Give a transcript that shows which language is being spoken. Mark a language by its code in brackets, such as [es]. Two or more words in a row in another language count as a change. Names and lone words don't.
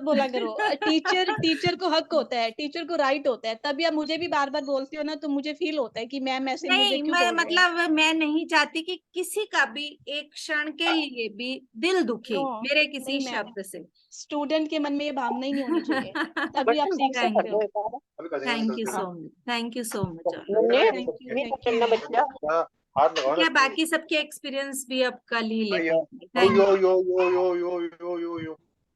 [hi] मत बोला करो, टीचर को हक होता है, टीचर को राइट होता है, तभी आप मुझे भी बार बार बोलती हो ना, तो मुझे फील होता है कि मैम ऐसे मुझे नहीं, क्यों मैं बोल रहे हैं। मतलब मैं नहीं चाहती कि किसी का भी एक क्षण के लिए भी दिल दुखे नो, मेरे नहीं किसी मैम, शब्द से। स्टूडेंट के मन में ये भावना ही नहीं होनी चाहिए, तभी आप बच्चन सीख बंद तो कर सकते थैंक हो। दो एक बार। [en] thank you so much, thank you so much. thank you [hi] मीत मैम। बच्चा। ठीक है, बाकी सबके एक्सपीरियंस भी अब कल ही लेते हैं। यो थैंक यो यो यो यो यो यो यो